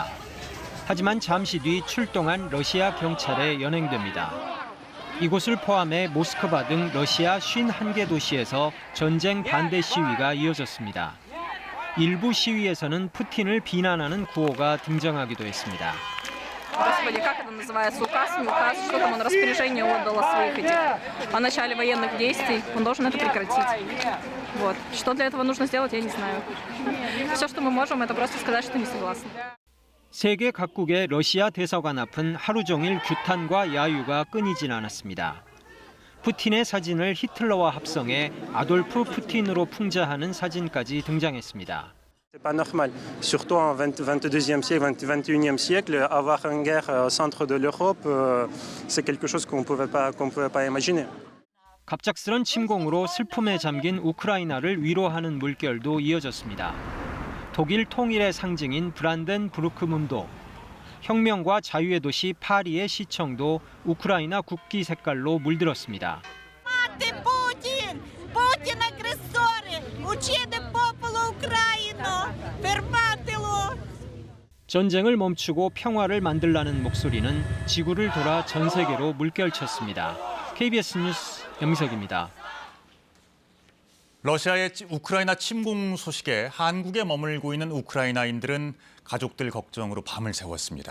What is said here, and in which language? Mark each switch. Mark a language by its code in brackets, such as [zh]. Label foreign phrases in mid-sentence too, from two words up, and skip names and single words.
[ko] 하지만 잠시 뒤 출동한 러시아 경찰에 연행됩니다. 이곳을 포함해 모스크바 등 러시아 51개 도시에서 전쟁 반대 시위가 이어졌습니다. 일부 시위에서는 푸틴을 비난하는 구호가 등장하기도 했습니다. [ru] Господи, как это называется? Указ, не указ, что там он распоряжение отдал о своих этих, о начале военных действий. Он должен это прекратить. Вот. Что для этого нужно сделать, я не знаю. Все, что мы можем, это просто сказать, что не согласны. [ko] 세계 각국의 러시아 대사관 앞은 하루 종일 규탄과 야유가 끊이진 않았습니다. 푸틴의 사진을 히틀러와 합성해 아돌프 푸틴으로 풍자하는 사진까지 등장했습니다. [fr] C'est pas normal, surtout en 22e siècle, 21e siècle, avoir une guerre au centre de l'Europe, c'est quelque chose qu'on pouvait pas imaginer. [ko] 갑작스런 침공으로 슬픔에 잠긴 우크라이나를 위로하는 물결도 이어졌습니다. 독일 통일의 상징인 브란덴부르크문도, 혁명과 자유의 도시 파리의 시청도 우크라이나 국기 색깔로 물들었습니다. [it] Putin aggressore, uccide popolo ucraino, fermatelo. [ko] 전쟁을 멈추고 평화를 만들라는 목소리는 지구를 돌아 전 세계로 물결쳤습니다. KBS 뉴스 염석입니다. 러시아의 우크라이나 침공 소식에 한국에 머물고 있는 우크라이나인들은 가족들 걱정으로 밤을 새웠습니다.